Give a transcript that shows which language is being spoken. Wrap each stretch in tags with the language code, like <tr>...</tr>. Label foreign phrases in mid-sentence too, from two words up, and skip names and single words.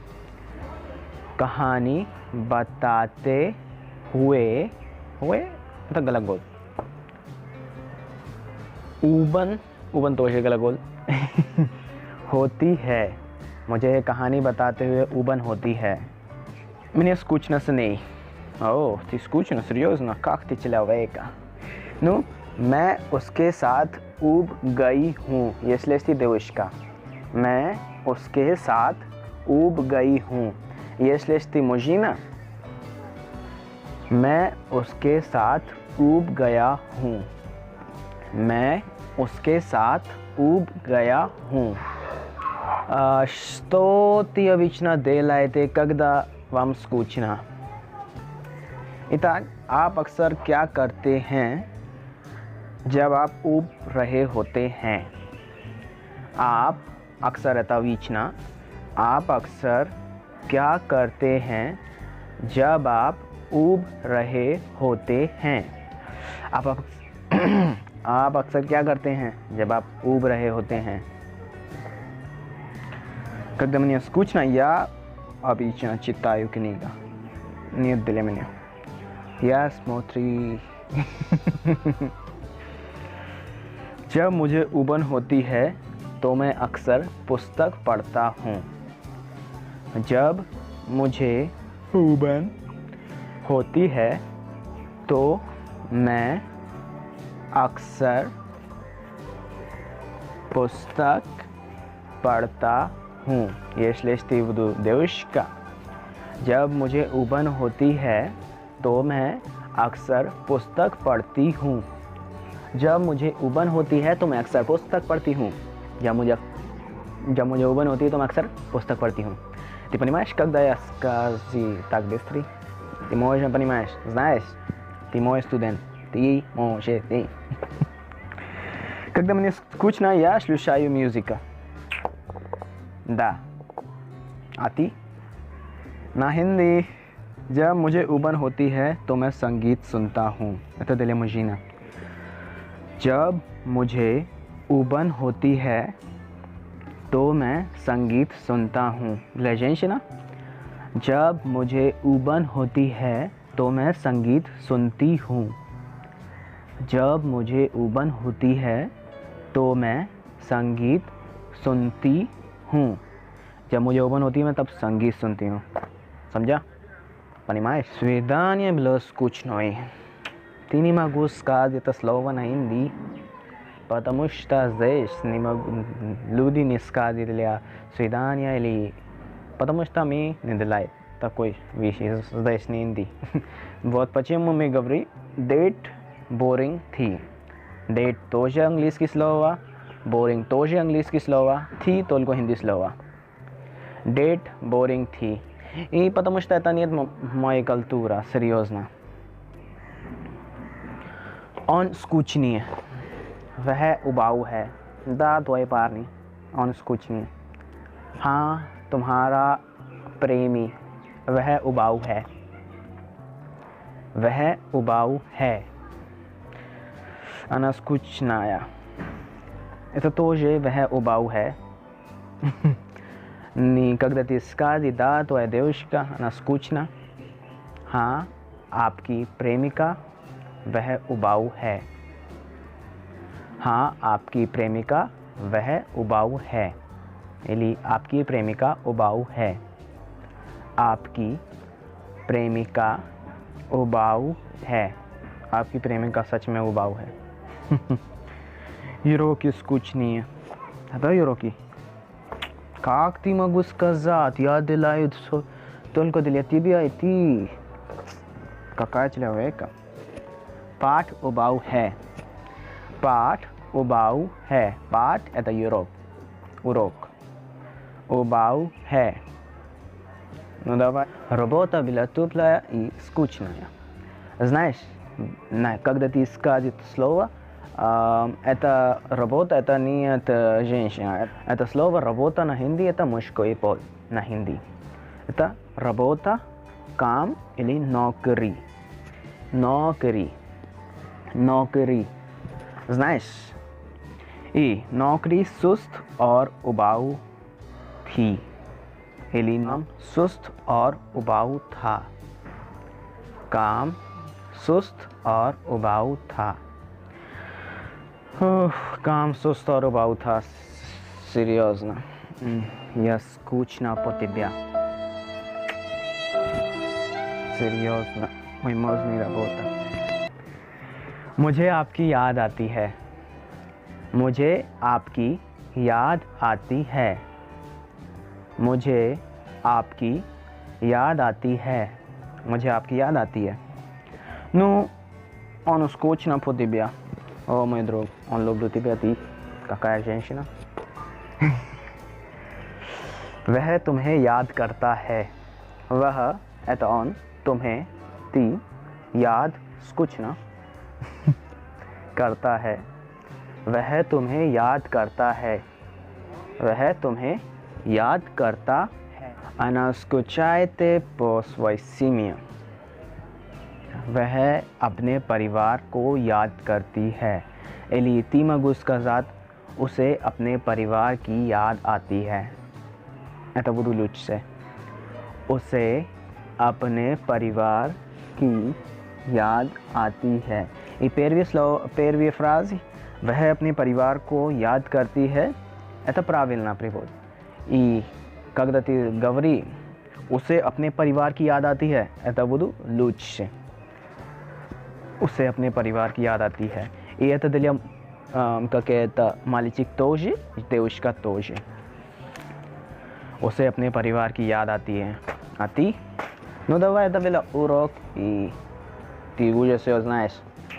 <hi>कहानी बताते हुए तो गलत बोल. ऊबन तो है गलत बोल. होती है. मुझे कहानी बताते हुए ऊबन होती है.</hi> <ru>Мне скучно с ней. О, ты скучно? Серьезно? Как ты человека? Ну,</ru> <hi>मैं उसके साथ ऊब गई हूँ.</hi> <ru>Если ты девушка.</ru> <hi>मैं उसके साथ ऊब गई हूँ.</hi> <ru>Если ты мужчина.</ru> <hi>मैं उसके साथ ऊब गया हूँ. मैं उसके साथ ऊब गया हूँ.</hi> <ru>Что ты обычно делаете, когда вам скучно? Итак,</ru> <hi>आप अक्सर क्या करते हैं जब आप ऊब रहे होते हैं? आप अक्सर अतावीचना. आप अक्सर क्या करते हैं जब आप ऊब रहे होते हैं? आप अक्सर क्या करते हैं जब आप ऊब रहे होते हैं?</hi> <ru>Когда мне скучно, я обычно читаю книгу. Нет для меня. Я смотрю.</ru> <hi>जब मुझे ऊबन होती है तो मैं अक्सर पुस्तक पढ़ता हूँ. जब मुझे ऊबन होती है तो मैं अक्सर पुस्तक पढ़ता हूँ.</hi> <ru>Если ты девушка.</ru> <hi>जब मुझे ऊबन होती है तो मैं अक्सर पुस्तक पढ़ती हूँ. जब मुझे ऊबन होती है तो मैं अक्सर पुस्तक पढ़ती हूँ. जब मुझे ऊबन होती है तो मैं अक्सर पुस्तक पढ़ती हूँ.</hi> <ru>Ты понимаешь, когда я скажу так быстро? Ты можешь понимаешь, знаешь? Ты мой студент. Ты можешь. Когда мне скучно, я слушаю музыку. Да.</ru> <hi>आती ना हिंदी। जब मुझे ऊबन होती है तो मैं संगीत सुनता हूँ। तो दिले मुझीना। जब मुझे ऊबन होती है तो मैं संगीत सुनता हूँ। लेजेंशना। जब मुझे ऊबन होती है तो मैं संगीत सुनती हूँ। जब मुझे ऊबन होती है तो मैं संगीत सुनती हूँ। जब मुझे ऊबन होती है मैं तब संगीत सुनती हूँ। समझा?</hi> <ru>Понимаешь? Свидание было скучной. Ты не могу сказать это слово на hindi, потому что здесь люди не сказали свидание или потому что мы не делаем такой вещи здесь не हिंदी. Вот почему мы говорим</ru> <en>date boring</en> <ru>थी. Date тоже английский слово, boring тоже английский слово, थी только hindi слово.</ru> <en>Date boring थी.</en> <ru>И потому что это нет моей культуры, серьезно. Он скучный.</ru> <hi>वह उबाऊ है.</hi> <ru>Да, твой парень. Он скучный.</ru> <hi>हाँ, तुम्हारा प्रेमी. वह उबाऊ है. वह उबाऊ है.</hi> <ru>Она скучная. Это тоже</ru> <hi>वह उबाऊ है.</hi> <ru>Когда ты сказал, да, твоя девушка, она скучна.</ru> <hi>हाँ, आपकी प्रेमिका वह उबाऊ है. हाँ, आपकी प्रेमिका वह उबाऊ है. или आपकी प्रेमिका उबाऊ है. आपकी प्रेमिका उबाऊ है. आपकी प्रेमिका सच में उबाऊ है.</hi> <ru>Юроки скучнее. Да, Юроки? Как ты могу сказать? Я делаю только для тебя и ты. Какая человека?</ru> <hi>पाठ उबाऊ है. पाठ उबाऊ है. पाठ</hi> <ru>это урок.</ru> <hi>उबाऊ है.</hi> <ru>Ну давай. Работа была теплая и скучная. Знаешь, когда ты скажешь слово, это работа, это не это женщина. Это слово работа на हिंदी это мужской пол на हिंदी. Это работа, काम или नौकरी.</ru> <hi>नौकरी.</hi> <ru>Знаешь?</ru> <hi>И नौकरी सुस्त और उबाऊ थी. или नाम सुस्त और उबाऊ था. काम सुस्त और उबाऊ था. काम सुस्त और उबाऊ था.</hi> <ru>Серьезно. Я скучно по тебе. Серьезно. Мой мозг не работает.</ru> <hi>मुझे आपकी याद आती है. मुझे आपकी याद आती है. मुझे आपकी याद आती है. मुझे आपकी याद आती है.</hi> <ru>Ну, он скучно по тебе. О, мой друг, он любит тебя, ты какая женщина?</ru> <hi>वह तुम्हें याद करता है. वह</hi> <ru>это он</ru> <hi>तुम्हें ती याद скучно करता है. वह तुम्हें याद करता है. वह तुम्हें याद करता है.</hi> <ru>Она скучает по своей семье.</ru> <hi>वह अपने परिवार को याद करती है.</hi> <ru>Или ты могу сказать,</ru> <hi>उसे अपने परिवार की याद आती है.</hi> <ru>Это буду лучше.</ru> <hi>उसे अपने परिवार की याद आती है.</hi> <ru>И первый фраза</ru> <hi>वह अपने परिवार को याद करती है.</hi> <ru>Это правильно перевод. И когда ты говоришь,</ru> <hi>उसे अपने परिवार की याद आती है,</hi> <ru>это буду лучше.</ru> <hi>उसे अपने परिवार की याद आती है.</hi> <ru>И это для какая-то мальчик тоже, девушка тоже.</ru> <hi>उसे अपने परिवार की याद आती है.</hi> <ru>А ты? Ну давай, это был урок, и ты уже все знаешь.</ru>